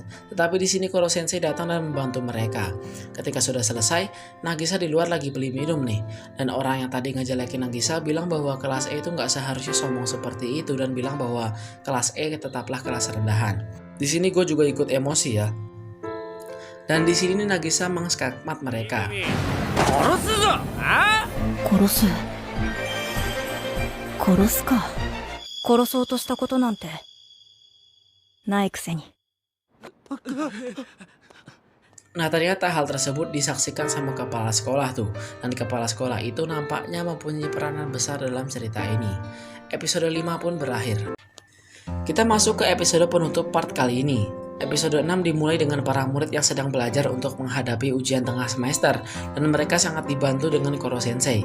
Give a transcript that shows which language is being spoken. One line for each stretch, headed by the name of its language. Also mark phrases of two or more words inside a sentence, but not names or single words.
Indonesian: Tetapi di sini Koro Sensei datang dan membantu mereka. Ketika sudah selesai, Nagisa di luar lagi beli minum nih. Dan orang yang tadi ngejelekin Nagisa bilang bahwa kelas E itu nggak seharusnya sombong seperti itu dan bilang bahwa kelas E tetaplah kelas rendahan. Di sini gue juga ikut emosi ya. Dan di sini Nagisa mengskakmat mereka.
Japanese: 殺すか。殺そうとしたことなんてないくせに。
Indonesian: Nah, ternyata hal tersebut disaksikan sama kepala sekolah tuh. Dan kepala sekolah itu nampaknya mempunyai peranan besar dalam cerita ini. Episode 5 pun berakhir. Kita masuk ke episode penutup part kali ini. Episode 6 dimulai dengan para murid yang sedang belajar untuk menghadapi ujian tengah semester, dan mereka sangat dibantu dengan Koro Sensei.